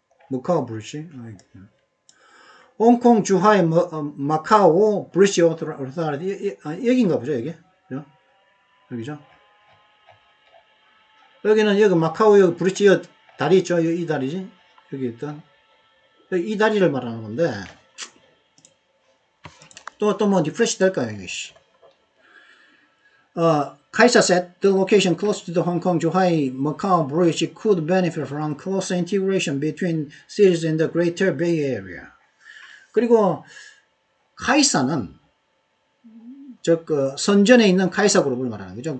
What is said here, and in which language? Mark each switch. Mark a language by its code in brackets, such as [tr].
[ko] 마카오 브리지? 홍콩 주하이 마카오 브리지 오토리티 여기인가 보죠, 여기? 여기죠? 여기는 여기 마카오 여기 브리지 다리 있죠? 이 다리지? 여기 있던 이 다리를 말하는 건데 또 뭐 리프레시 될까요, 이게? [en] Kaisa said the location close to the Hong Kong Zhuhai Macau Bridge could benefit from closer integration between cities in the Greater Bay Area. [ko] 그리고 카이사는 선전에 있는 카이사 그룹을 말하는 거죠.